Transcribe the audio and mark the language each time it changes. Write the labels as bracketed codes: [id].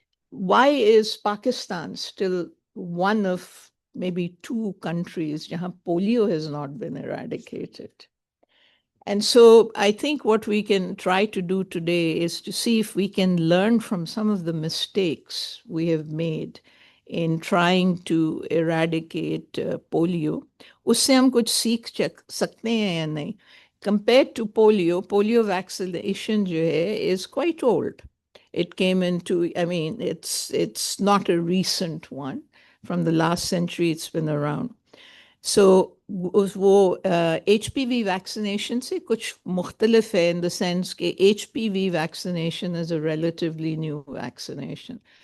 [en] Why is Pakistan still one of maybe two countries where polio has not been eradicated? And so I think what we can try to do today is to see if we can learn from some of the mistakes we have made in trying to eradicate polio. [ur] उससे हम कुछ सीख सकते हैं या नहीं? [en] Compared to polio vaccination [ur] जो है [en] is quite old. It came into, I mean, it's not a recent one. From the last century, it's been around. So [ur] वो HPV vaccination से कुछ मुख्तलिफ है, [en] in the sense कि HPV vaccination is a relatively new vaccination.